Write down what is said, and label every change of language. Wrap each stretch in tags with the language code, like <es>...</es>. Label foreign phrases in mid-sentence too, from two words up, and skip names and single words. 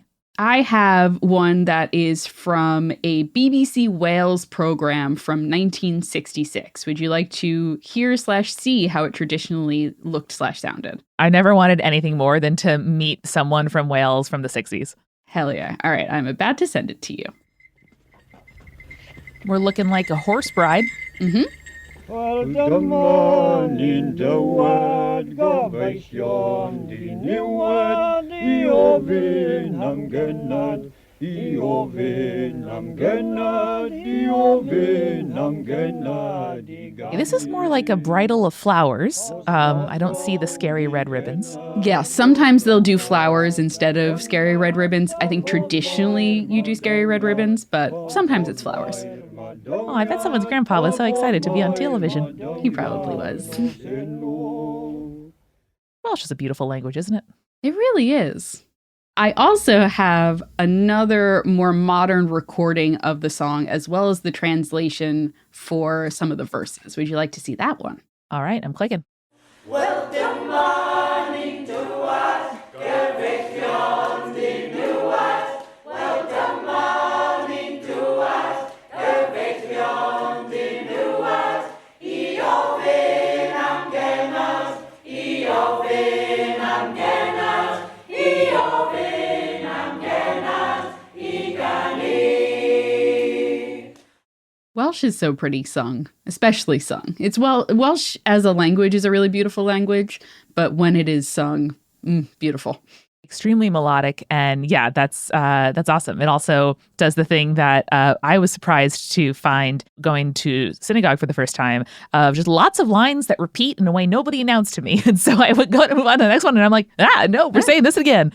<en>I have one that is from a BBC Wales program from 1966. Would you like to hear/see how it traditionally looked/sounded? I never wanted anything more than to meet someone from Wales from the 60s. Hell yeah. All right, I'm about to send it to you. We're looking like a horse bride. Mm-hmm.</en> <cy>Wel dyma ni'n dywed, gobeithio'n di niwed, I ofyn am gynad, I ofyn am gynad, I ofyn am gynad, I gynad.</cy> <en>This is more like a bridal of flowers. I don't see the scary red ribbons. Yeah, sometimes they'll do flowers instead of scary red ribbons. I think traditionally you do scary red ribbons, but sometimes it's flowers. Oh, I bet someone's grandpa was so excited to be on television. He probably was. Welsh is a beautiful language, isn't it? It really is. I also have another more modern recording of the song, as well as the translation for some of the verses. Would you like to see that one? All right, I'm clicking.</en> <cy>Wel dyma ni'n dywed, gobeithio'n di niwed. Wel dyma ni'n dywed, gobeithio'n di niwed. I ofyn am gynad, I ofyn am gynad, I ofyn am gynad, I gynni.</cy> <en>Welsh is so pretty sung, especially sung. Welsh as a language is a really beautiful language, but when it is sung, beautiful. Extremely melodic, and yeah, that's awesome. It also does the thing that I was surprised to find going to synagogue for the first time, of just lots of lines that repeat in a way nobody announced to me, and so I would go to move on to the next one, and I'm like, no, we're saying this again.</en>